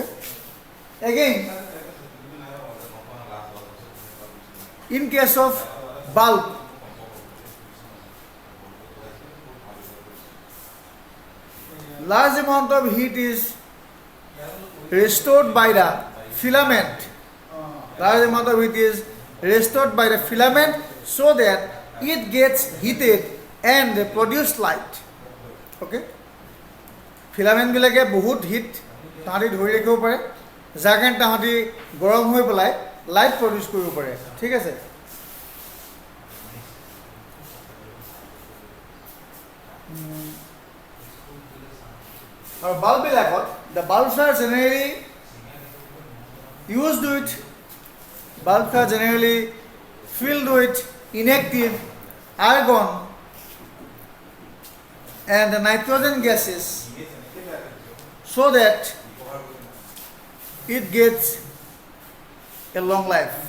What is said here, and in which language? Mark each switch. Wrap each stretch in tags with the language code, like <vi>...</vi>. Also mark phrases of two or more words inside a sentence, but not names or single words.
<en>Again, in case of bulb, large amount of heat is restored by the filament. Large amount of heat is restored by the filament so that it gets heated and produce light.</en> <as>Okay. Filament বিলাকে বহুত heat তাহাতি ধৰি ৰাখিব পাৰে, যাৰ কাৰণে তাহাতি গৰম হৈ পেলাই</as> <en>light produce</en> <as>কৰিব পাৰে. ঠিক আছে.</as> <en>Our bulb bilakot, the bulbs are generally used with bulbs are generally filled with inactive argon and the nitrogen gases so that it gets a long life.</en>